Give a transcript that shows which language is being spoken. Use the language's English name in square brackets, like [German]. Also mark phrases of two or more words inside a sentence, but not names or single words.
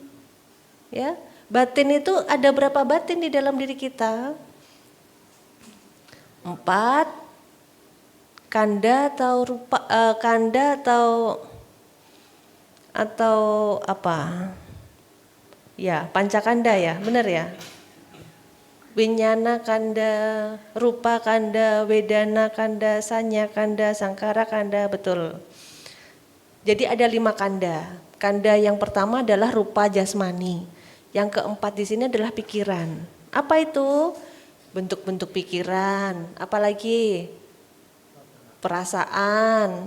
[Indonesian] Ya, batin itu ada berapa batin di dalam diri kita? 4 kanda atau [Pali] rupa kanda [Indonesian] atau apa? Ya, pancakanda ya, benar ya? [Pali] Winyana kanda, rupa kanda, wedana kanda, sanya kanda, sangkara kanda, [Indonesian] betul. Jadi ada 5 kanda. Kanda yang pertama adalah rupa jasmani. Yang keempat di sini adalah pikiran. Apa itu? Bentuk-bentuk pikiran. Apalagi? Perasaan.